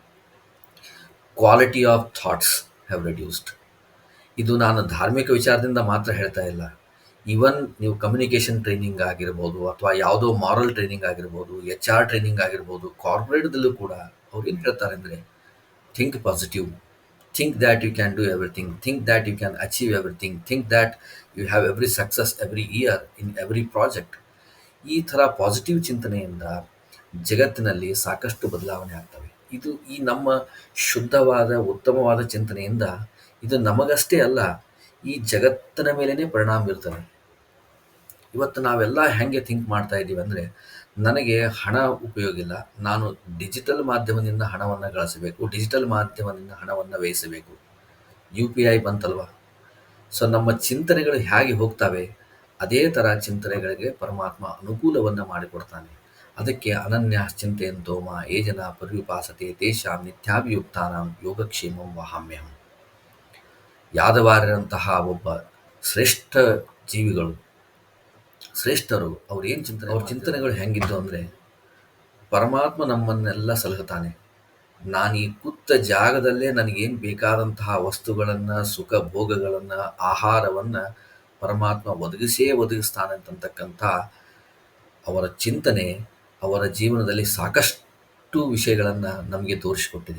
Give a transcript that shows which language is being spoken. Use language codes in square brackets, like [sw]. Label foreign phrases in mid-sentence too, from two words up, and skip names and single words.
[en] Quality of thoughts have reduced. [kn] ಇದು ನಾನು ಧಾರ್ಮಿಕ ವಿಚಾರದಿಂದ ಮಾತ್ರ ಹೇಳ್ತಾ ಇಲ್ಲ. ಈವನ್ ನೀವು [en] communication training [kn] ಆಗಿರ್ಬೋದು, ಅಥವಾ ಯಾವುದೋ [en] moral training [kn] ಆಗಿರ್ಬೋದು, [en] HR training [kn] ಆಗಿರ್ಬೋದು, ಕಾರ್ಪೊರೇಟ್ದಲ್ಲೂ ಕೂಡ ಅವ್ರು ಏನು ಹೇಳ್ತಾರೆ ಅಂದರೆ, [en] think positive, Think that you can do everything, think that you can achieve everything, think that you have every success every year in every project. [kn] ಈ ಥರ ಪಾಸಿಟಿವ್ ಚಿಂತನೆಯಿಂದ ಜಗತ್ತಿನಲ್ಲಿ ಸಾಕಷ್ಟು ಬದಲಾವಣೆ ಆಗ್ತವೆ. ಇದು ಈ ನಮ್ಮ ಶುದ್ಧವಾದ ಉತ್ತಮವಾದ ಚಿಂತನೆಯಿಂದ ಇದು ನಮಗಷ್ಟೇ ಅಲ್ಲ, ಈ ಜಗತ್ತಿನ ಮೇಲೇ ಪರಿಣಾಮ ಬೀರ್ತದೆ. ಇವತ್ತು ನಾವೆಲ್ಲ ಹೆಂಗೆ ಥಿಂಕ್ ಮಾಡ್ತಾ ಇದ್ದೀವಿ ಅಂದರೆ, ನನಗೆ ಹಣ ಉಪಯೋಗ ಇಲ್ಲ, ನಾನು ಡಿಜಿಟಲ್ ಮಾಧ್ಯಮದಿಂದ ಹಣವನ್ನು ಗಳಿಸಬೇಕು, ಡಿಜಿಟಲ್ ಮಾಧ್ಯಮದಿಂದ ಹಣವನ್ನು ವ್ಯಯಿಸಬೇಕು. UPI ಬಂತಲ್ವ. ಸೊ ನಮ್ಮ ಚಿಂತನೆಗಳು ಹೇಗೆ ಹೋಗ್ತವೆ, ಅದೇ ಥರ ಚಿಂತನೆಗಳಿಗೆ ಪರಮಾತ್ಮ ಅನುಕೂಲವನ್ನು ಮಾಡಿಕೊಡ್ತಾನೆ. [sa] ಅದಕ್ಕೆ ಅನನ್ಯ ಚಿಂತೆಯಂತೋಮ ಯೇ ಜನ ಪರ್ಯುಪಾಸತೆ ತೇಷಾಂ ನಿತ್ಯಾಭಿಯುಕ್ತಾನಾಂ ಯೋಗಕ್ಷೇಮಂ ವಹಾಮ್ಯಹಂ. [kn] ಯಾದವಾರರಂತಹ ಒಬ್ಬ ಶ್ರೇಷ್ಠ ಜೀವಿಗಳು, ಶ್ರೇಷ್ಠರು, ಅವ್ರು ಏನು ಚಿಂತನೆ, ಅವ್ರ ಚಿಂತನೆಗಳು ಹೆಂಗಿದ್ದು ಅಂದರೆ, ಪರಮಾತ್ಮ ನಮ್ಮನ್ನೆಲ್ಲ ಸಲಹುತ್ತಾನೆ. ನಾನು ಈ ಕೂತ ಜಾಗದಲ್ಲೇ ನನಗೇನು ಬೇಕಾದಂತಹ ವಸ್ತುಗಳನ್ನು, ಸುಖ ಭೋಗಗಳನ್ನು, ಆಹಾರವನ್ನು ಪರಮಾತ್ಮ ಒದಗಿಸ್ತಾನೆ ಅಂತಕ್ಕಂಥ ಅವರ ಚಿಂತನೆ ಅವರ ಜೀವನದಲ್ಲಿ ಸಾಕಷ್ಟು ವಿಷಯಗಳನ್ನು ನಮಗೆ ತೋರಿಸಿಕೊಟ್ಟಿದೆ.